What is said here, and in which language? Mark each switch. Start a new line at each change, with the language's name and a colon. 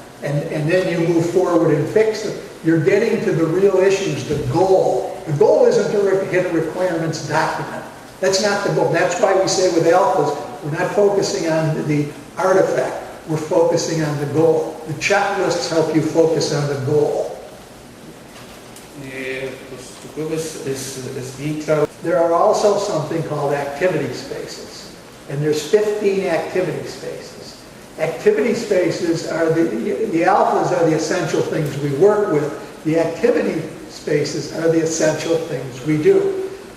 English: and then you move forward and fix them. You're getting to the real issues, the goal. The goal isn't to hit a requirements document. That's not the goal. That's why we say with alphas, we're not focusing on the artifact. We're focusing on the goal. The checklists help you focus on the goal.
Spanish: Pues yo creo que es bien claro.
English: There are also something called activity spaces, and there's 15 activity spaces. Activity spaces are the alphas are the essential things we work with. The activity spaces are the essential things we do.